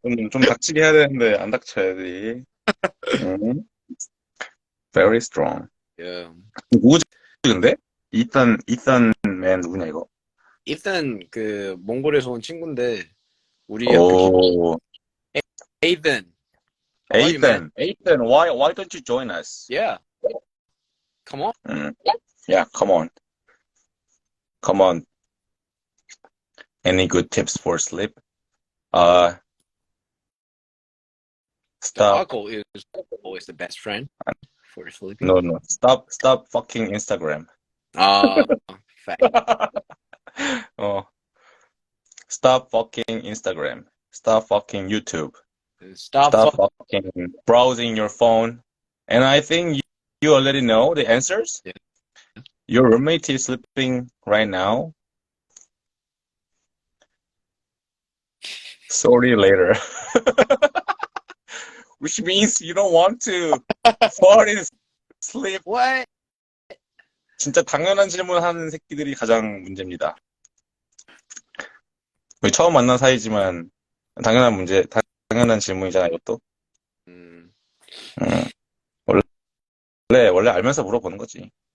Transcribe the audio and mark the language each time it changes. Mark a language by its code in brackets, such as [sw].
[ko] 좀 닥치게 해야 되는데, 안 닥쳐야지. [en] 응? Very strong. [ko] 야. 누구지, 근데? 이탄 맨 누구냐, 이거? 일단 몽골에서 온 친구인데 우리 학교 오, [en] 에이든. How are you, man? Ethan, why don't you join us? Yeah, come on. 음, yeah, come on. Any good tips for sleep? Uh, The stop. alcohol is always the best friend for sleeping. No, no. Stop fucking Instagram. Uh, fact. 어, stop fucking Instagram. Stop fucking YouTube. Stop. Stop fucking browsing your phone. And I think you already know the answers. Yeah. Your roommate is sleeping right now. Sorry later. Which means you don't want to fall in sleep. What? [ko] 진짜 당연한 질문 하는 새끼들이 가장 문제입니다. 우리 처음 만난 사이지만 당연한 질문이잖아, 이것도. 음, 음, 원래 알면서 물어보는 거지.